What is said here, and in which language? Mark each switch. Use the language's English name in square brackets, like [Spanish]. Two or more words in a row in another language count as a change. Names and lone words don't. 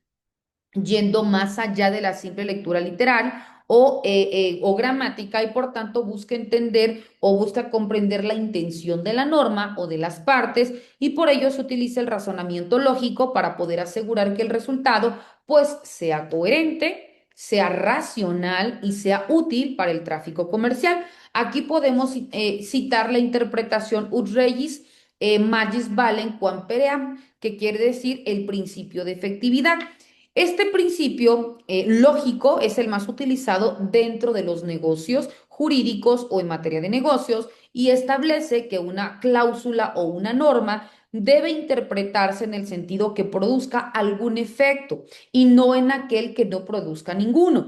[Spanish] yendo más allá de la simple lectura literal o gramática y por tanto busca entender o busca comprender la intención de la norma o de las partes y por ello se utiliza el razonamiento lógico para poder asegurar que el resultado pues sea coherente, sea racional y sea útil para el tráfico comercial. Aquí podemos citar la interpretación [Latin] ut regis magis valem quam peream, [Spanish] que quiere decir el principio de efectividad. Este principio lógico es el más utilizado dentro de los negocios jurídicos o en materia de negocios y establece que una cláusula o una norma debe interpretarse en el sentido que produzca algún efecto y no en aquel que no produzca ninguno.